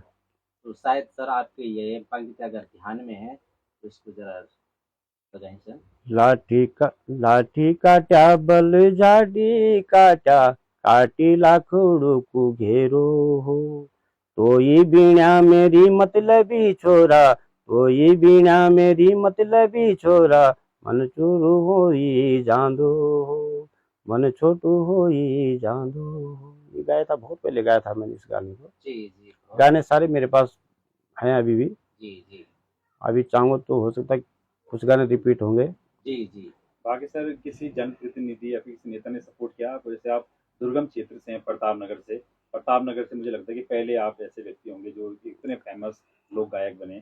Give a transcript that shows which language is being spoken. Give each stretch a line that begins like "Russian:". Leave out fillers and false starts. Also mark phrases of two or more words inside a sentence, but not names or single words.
Hindi: तो शायद सर आपके ये पंक्ति अगर ध्यान में है तो इसको जरा बजाएं सर।
Garhwali: लाठी काट्या बल झाडी काट्या, काटी लाखड़ू घेरो हो, तोई बीणा मेरी मतलबी छोरा, तोई बीणा मेरी मतलबी छोरा, मन चूरू होई जांदो हो, मन छोटू होई जांदो हो।
Hindi: ये गाया था, बहुत पहले गाया था मैंने इस गाने को। जी जी गाने सारे मेरे पास हैं अभी भी। जी जी अभी चाहूँ तो हो सकता है कुछ गाने रिपीट होंगे। जी जी। बाकी सर किसी जनप्रतिनिधि या फिर किसी नेता ने सपोर्ट किया आपको? जैसे आप दुर्गम क्षेत्र से हैं, प्रताप नगर से मुझे लगता है कि पहले आप ऐसे व्यक्ति होंगे जो इतने फेमस लोक गायक बने।